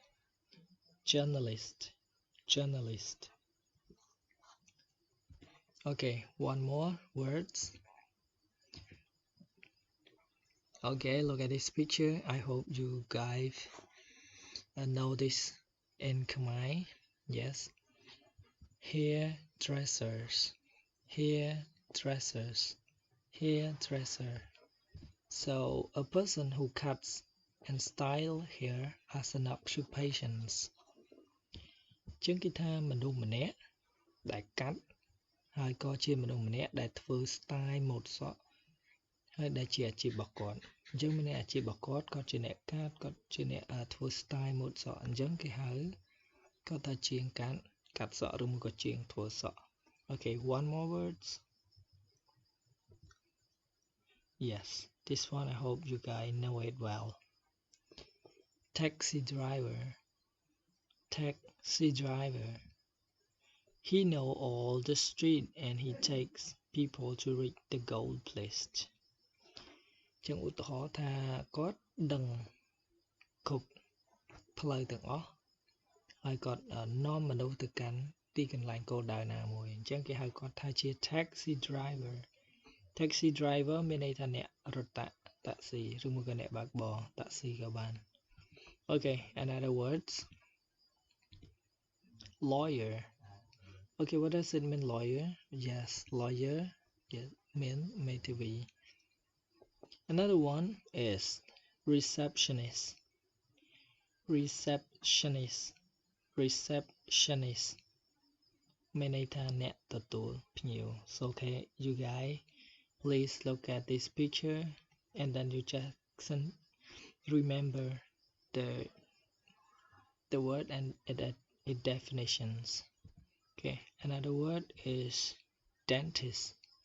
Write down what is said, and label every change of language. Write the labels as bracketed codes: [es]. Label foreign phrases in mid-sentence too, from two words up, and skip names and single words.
[en] Okay one more words Okay look at this picture I hope you guys know this in Khmer yes hairdresser so a person who cuts and style hair as an occupation [km] ជាងគេថាមនុស្សម្នាក់ដែលកាត់ហើយក៏ជាមនុស្សម្នាក់ដែលធ្វើ style ម៉ូដសក់ហើយដែលជាអាជីពរបស់គាត់អញ្ចឹងមានអាជីពរបស់គាត់គាត់ជាអ្នកកាត់គាត់ជាអ្នកធ្វើ style ម៉ូដសក់អញ្ចឹងគេហៅគាត់ថាជាងកាត់សក់ឬមួយក៏ជាងធ្វើសក់ [en] Okay one more words Yes this one I hope you guys know it well taxi driver he know all the street and he takes people to reach the goal place [km] ចឹងឧទាហរណ៍ថាគាត់ដឹងគ្រប់ផ្លូវទាំងអស់ហើយគាត់នាំ មនុស្សទៅកាន់ទីកន្លែងគោលដៅណាមួយអញ្ចឹងគេហៅគាត់ថាជា [en] taxi driver [km] មានន័យថាអ្នករត់តាក់ស៊ីឬមួយក៏អ្នកបើកបរតាក់ស៊ីក៏បាន [en] Okay another words lawyer Okay what does it mean lawyer Yes lawyer mean [km] មេធាវី [en] Another one is receptionist [km] មានន័យថាអ្នកទទួលភ្ញៀវ [en] So okay you guys please look at this picture and then you just remember the word and its definitions Okay another word is dentist